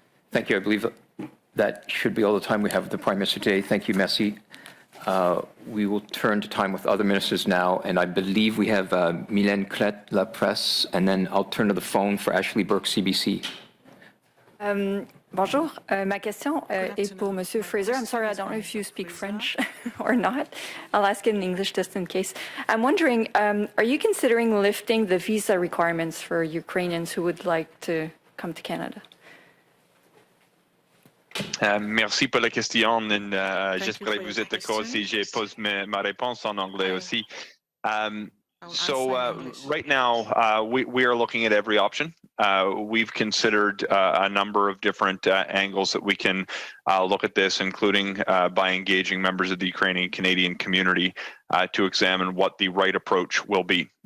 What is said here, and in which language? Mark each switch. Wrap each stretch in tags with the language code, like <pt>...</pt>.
<en>Thank you. I believe that should be all the time we have with the Prime Minister today. Thank you, Merci. We will turn to time with other ministers now, and I believe we have Mylène Clette, La Presse, and then I'll turn to the phone for Ashley Burke, CBC.</en> <fr>Bonjour. Ma question est pour Monsieur Fraser.</fr> <en>I'm sorry, I don't know if you speak French or not. I'll ask it in English just in case. I'm wondering, are you considering lifting the visa requirements for Ukrainians who would like to come to Canada?</en> <fr>Merci pour la question. J'espère que vous êtes d'accord si je pose ma réponse en anglais aussi.</fr> <en>Right now, we are looking at every option. We've considered a number of different angles that we can look at this, including by engaging members of the Ukrainian Canadian community to examine what the right approach will be.</en>